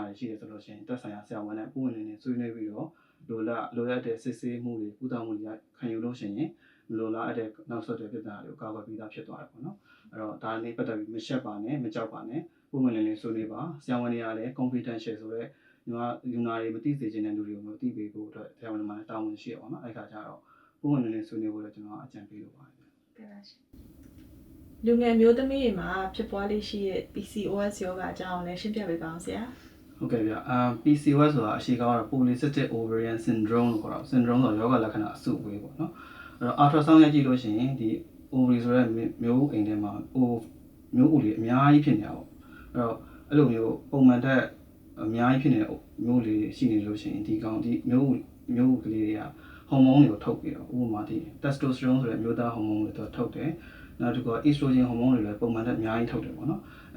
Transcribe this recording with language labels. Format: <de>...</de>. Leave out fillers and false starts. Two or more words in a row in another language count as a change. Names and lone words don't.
<my>တွေရှိတယ်ဆိုလို့ရှိရင်သက်ဆိုင်ရာဆရာဝန်နဲ့ပုံဝင်နေဆွေးနွေးပြီးတော့လိုအပ်တဲ့စစ်ဆေးမှုတွေကုသမှုတွေခံယူလို့ရှိရင်မလိုလားအပ်တဲ့နောက်ဆက်တွဲပြဿနာတွေကိုကာကွယ်ပြီးသားဖြစ်သွားတယ်ပေါ့နော်အဲ့တော့ဒါနဲ့ပတ်သက်ပြီးမရှက်ပါနဲ့မကြောက်ပါနဲ့ပုံဝင်နေဆွေးနွေးပါဆရာဝန်တွေကလည်း confidential ဆိုတဲ့လူနာတွေမသိစေချင်တဲ့လူတွေကိုမသိပေးဖို့အတွက်ဆရာဝန်တွေမှာတာဝန်ရှိရပါတော့အဲ့ခါကျတော့ပုံဝင်နေဆွေးနွေးဖို့လည်းကျွန်တော်အကြံပေးလိုပါတယ် ကဲပါရှင်လူငယ်မျိုးသမီးတွေမှာဖြစ်ပွားလေးရှိတဲ့ PCOS ယောဂအကြောင်းလည်းရှင်းပြပေးပါအောင်ဆရာ ဟုတ်ကဲ့ဗျPCOS ဆိုတာအရှိကောင်းကတော့</my> <en>polycystic ovarian syndrome</en> <my>လို့ခေါ်တာ syndrome ဆိုတော့ယောဂလက္ခဏာအစုအဝေးပေါ့နော်အဲ့တော့ ultrasound ရိုက်ကြည့်လို့ရှိရင်ဒီ ovary ဆိုတဲ့မျိုးအိမ်ထဲမှာမျိုးဥတွေအများကြီးဖြစ်နေတာပေါ့အဲ့လိုမျိုးပုံမှန်တဲ့အများကြီးဖြစ်နေတဲ့မျိုးလေးရှိ နေလို့ရှိရင်ဒီမျိုးဥကလေးတွေကဟော်မုန်းတွေကိုထုတ်ပြီးတော့ဥပမာဒီ testosterone ဆိုတဲ့မျိုးသားဟော်မုန်းတွေတော့ထုတ်တယ်နောက်တစ်ခုက estrogen ဟော်မုန်းတွေလည်းပုံမှန်တဲ့အများကြီးထုတ်တယ်ပေါ့နော်အဲ့</my>